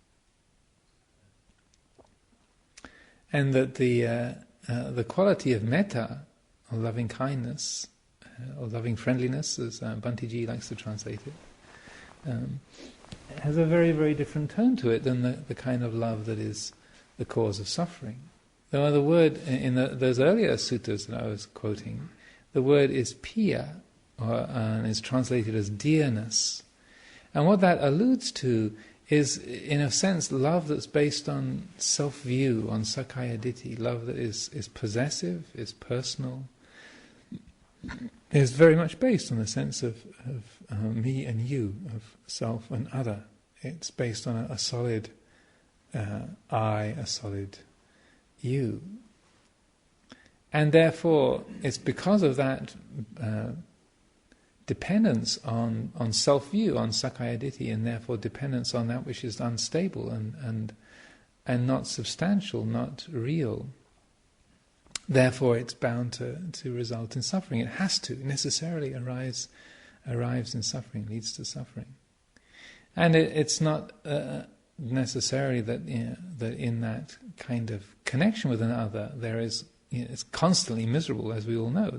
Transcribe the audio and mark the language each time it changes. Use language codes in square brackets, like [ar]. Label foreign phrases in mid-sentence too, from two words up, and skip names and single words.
[en] And that the quality of metta, or loving kindness, or loving friendliness, as Bhantiji likes to translate it, has a very, very different tone to it than the kind of love that is the cause of suffering. The word in those earlier suttas that I was quoting, the word is piya, and is translated as dearness. And what that alludes to is, in a sense, love that's based on self-view, on [pi] sakkaya ditthi, [en] love that is possessive, is personal, is very much based on the sense of me and you, of self and other. It's based on a solid I, a solid you. And therefore, it's because of that dependence on self-view, on [pi] sakkaya ditthi, [en] and therefore dependence on that which is unstable and not substantial, not real. Therefore, it's bound to result in suffering. It has to. It necessarily arrives in suffering, leads to suffering. And it's not necessarily that that in that kind of connection with another there is, it's constantly miserable, as we all know.